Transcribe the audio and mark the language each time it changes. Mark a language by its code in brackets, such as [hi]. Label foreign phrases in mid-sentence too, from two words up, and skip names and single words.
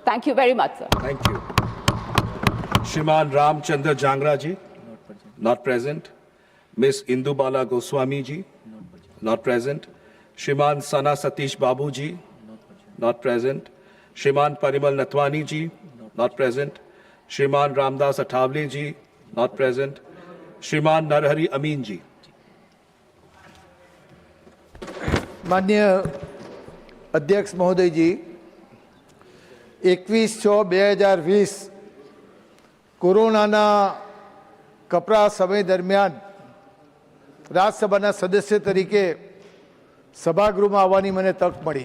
[en] Thank you very much, sir. Thank you. Shriman Ramchandra Jangra ji, not present. Miss Indubala Goswami ji, not present. Shriman Sana Satish Babu ji, not present. Shriman Parimal Natwani ji, not present. Shriman Ramdas Athavale ji, not present. Shriman Narhari Amin ji. [gu] માન્ય અધ્યક્ષ મહોદયજી, 21/6/2020 કોરોનાના કપરા સમય દરમિયાન રાજ્યસભાના સદસ્ય તરીકે સભાગૃહમાં આવવાની મને તક મળી.